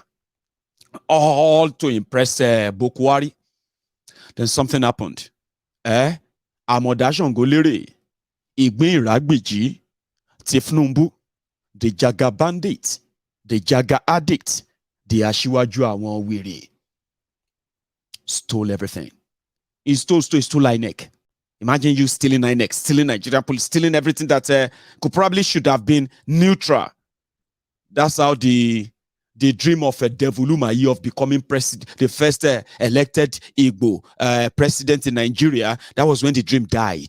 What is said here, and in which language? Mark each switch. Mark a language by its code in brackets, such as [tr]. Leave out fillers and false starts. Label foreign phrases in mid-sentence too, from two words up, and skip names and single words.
[en] All to impress Buhari. Then something happened. [yo] Amodajon Golere, Igbin Ragbiji, Tifnumbu, [en] the Jaga bandit, the Jaga addict, the Ashiwaju Awon Wiri, stole everything. He stole INEC. Imagine you stealing INEC, stealing Nigerian police, stealing everything that could probably should have been neutral. That's how the dream of Devulu Mayi of becoming president, the first elected Igbo president in Nigeria, that was when the dream died.